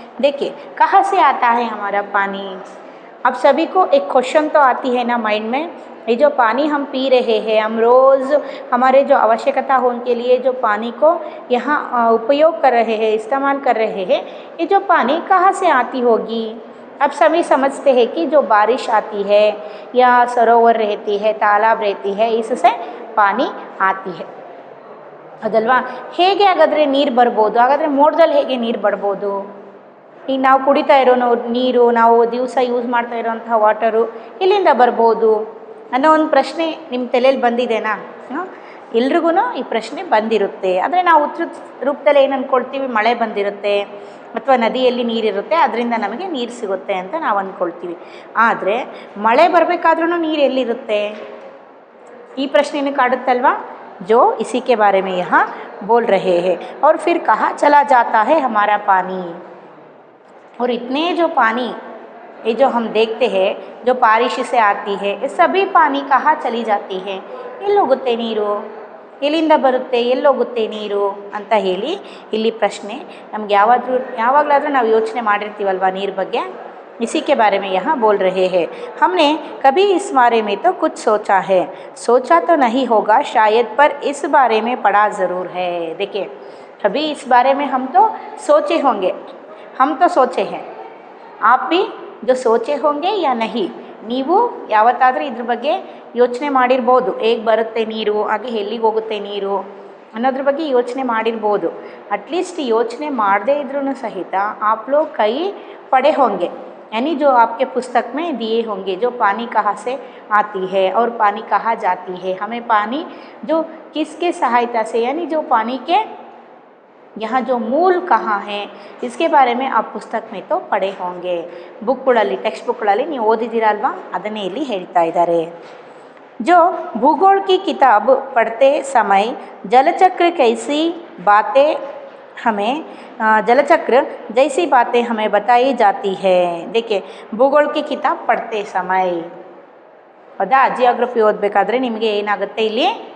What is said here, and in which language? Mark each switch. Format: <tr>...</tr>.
<hi>देखिए, कहाँ से आता है हमारा पानी। अब सभी को एक क्वेश्चन तो आती है ना माइंड में, ये जो पानी हम पी रहे हैं, हम रोज़ हमारे जो आवश्यकता हो उनके लिए जो पानी को यहाँ उपयोग कर रहे हैं, इस्तेमाल कर रहे हैं, ये जो पानी कहाँ से आती होगी। अब सभी समझते हैं कि जो बारिश आती है या सरोवर रहती है, तालाब रहती है, इससे पानी आती है</hi> <kn>ಅದಲ್ವಾ। ಹೇಗೆ ಹಾಗಾದರೆ ನೀರು ಬರ್ಬೋದು? ಹಾಗಾದರೆ ಮೋಡದಲ್ಲಿ ಹೇಗೆ ನೀರು ಬರ್ಬೋದು? ಈಗ ನಾವು ಕುಡಿತಾ ಇರೋ ನೀರು, ನಾವು ದಿವಸ ಯೂಸ್ ಮಾಡ್ತಾ ಇರೋಂಥ ವಾಟರು ಎಲ್ಲಿಂದ ಬರ್ಬೋದು ಅನ್ನೋ ಒಂದು ಪ್ರಶ್ನೆ ನಿಮ್ಮ ತಲೆಯಲ್ಲಿ ಬಂದಿದೆನಾ? ಎಲ್ರಿಗೂ ಈ ಪ್ರಶ್ನೆ ಬಂದಿರುತ್ತೆ। ಆದರೆ ನಾವು ಉತ್ತರ ರೂಪದಲ್ಲಿ ಏನು ಅಂದ್ಕೊಳ್ತೀವಿ, ಮಳೆ ಬಂದಿರುತ್ತೆ ಅಥವಾ ನದಿಯಲ್ಲಿ ನೀರಿರುತ್ತೆ, ಅದರಿಂದ ನಮಗೆ ನೀರು ಸಿಗುತ್ತೆ ಅಂತ ನಾವು ಅಂದ್ಕೊಳ್ತೀವಿ। ಆದರೆ ಮಳೆ ಬರಬೇಕಾದ್ರೂ ನೀರು ಎಲ್ಲಿರುತ್ತೆ, ಈ ಪ್ರಶ್ನೆನೂ ಕಾಡುತ್ತಲ್ವಾ।</kn> <hi>जो इसी के बारे में यहाँ बोल रहे हैं। और फिर कहाँ चला जाता है हमारा पानी। और इतने जो पानी ये जो हम देखते हैं जो बारिश से आती है, ये सभी पानी कहाँ चली जाती है,</hi> <kn>ಎಲ್ಲೋಗುತ್ತೆ ನೀರು, ಎಲ್ಲಿಂದ ಬರುತ್ತೆ, ಎಲ್ಲೋಗುತ್ತೆ ನೀರು ಅಂತ ಹೇಳಿ ಇಲ್ಲಿ ಪ್ರಶ್ನೆ ನಮ್ಗೆ ಯಾವಾಗಲಾದರೂ ನಾವು ಯೋಚನೆ ಮಾಡಿರ್ತೀವಲ್ವ ನೀರು ಬಗ್ಗೆ।</kn> <hi>इसी के बारे में यहाँ बोल रहे हैं। हमने कभी इस बारे में तो कुछ सोचा है, सोचा तो नहीं होगा शायद, पर इस बारे में पढ़ा ज़रूर है। देखिए, कभी इस बारे में हम तो सोचे होंगे, हम तो सोचे हैं, आप भी जो सोचे होंगे या नहीं,</hi> <kn>ನೀವು ಯಾವತ್ತಾದರೂ ಇದ್ರ ಬಗ್ಗೆ ಯೋಚನೆ ಮಾಡಿರ್ಬೋದು। ಹೇಗೆ ಬರುತ್ತೆ ನೀರು, ಹಾಗೆ ಎಲ್ಲಿಗೆ ಹೋಗುತ್ತೆ ನೀರು ಅನ್ನೋದ್ರ ಬಗ್ಗೆ ಯೋಚನೆ ಮಾಡಿರ್ಬೋದು। ಅಟ್ಲೀಸ್ಟ್ ಯೋಚನೆ ಮಾಡದೇ ಇದ್ರೂ ಸಹಿತ</kn> <hi>आप लोग कई पढ़े होंगे, यानी जो आपके पुस्तक में दिए होंगे, जो पानी कहाँ से आती है और पानी कहाँ जाती है, हमें पानी जो किसके सहायता से, यानी जो पानी के यहाँ जो मूल कहाँ है, इसके बारे में आप पुस्तक में तो पढ़े होंगे।</hi> <kn>ಬುಕ್ಗಳಲ್ಲಿ ಟೆಕ್ಸ್ಟ್ ಬುಕ್ಗಳಲ್ಲಿ ನೀವು ಓದಿದ್ದೀರಲ್ವಾ, ಅದನ್ನೇ ಇಲ್ಲಿ ಹೇಳ್ತಾ ಇದ್ದಾರೆ।</kn> <hi>जो भूगोल की किताब पढ़ते समय जलचक्र कैसी बातें हमें जलचक्र जैसी बातें हमें बताई जाती है। देखिए, भूगोल की किताब पढ़ते समय,</hi> <kn>ಹೌದಾ, ಜಿಯೋಗ್ರಫಿ ಓದಬೇಕಾದ್ರೆ ನಿಮಗೆ ಏನಾಗುತ್ತೆ, ಇಲ್ಲಿ</kn>